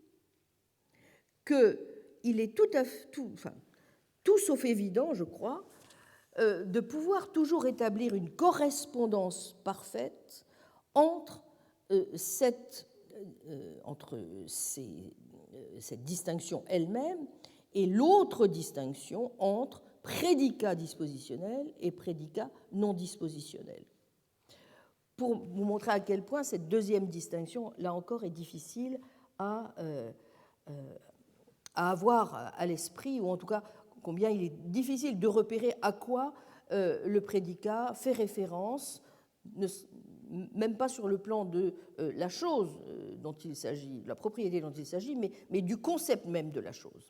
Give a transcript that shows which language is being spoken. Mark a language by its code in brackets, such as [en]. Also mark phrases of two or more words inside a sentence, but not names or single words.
[fr] qu'il est tout sauf évident, je crois, de pouvoir toujours établir une correspondance parfaite entre cette distinction elle-même et l'autre distinction entre prédicat dispositionnel et prédicat non dispositionnel. Pour vous montrer à quel point cette deuxième distinction, là encore, est difficile à avoir à l'esprit, ou en tout cas combien il est difficile de repérer à quoi le prédicat fait référence, même pas sur le plan de la chose dont il s'agit, de la propriété dont il s'agit, mais du concept même de la chose.